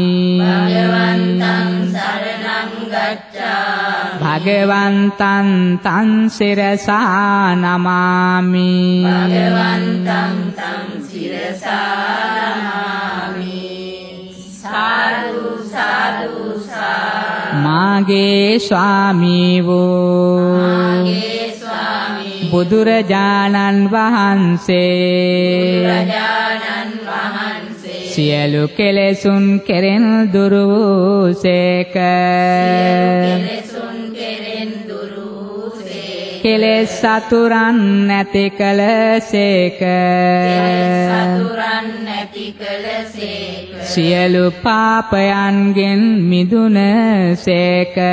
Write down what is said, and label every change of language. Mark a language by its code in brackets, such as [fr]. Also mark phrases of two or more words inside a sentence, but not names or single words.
[pi] භගවන්තං සරණං ගච්ඡාමි භගවන්තං තං සිරසා නමාමි භගවන්තං තං සිරසා නමාමි සාදු සාදු සාදු [si] මාගේ ස්වාමී වූ මාගේ ස්වාමී බුදුරජාණන් වහන්සේ බුදුරජාණන් වහන්සේ සියලු කෙලෙසුන් කෙරෙන් දුරු වූසේක කෙලෙස් සතුරන් නැති කළසේක සියලු පාපයන්ගෙන් මිදුනසේක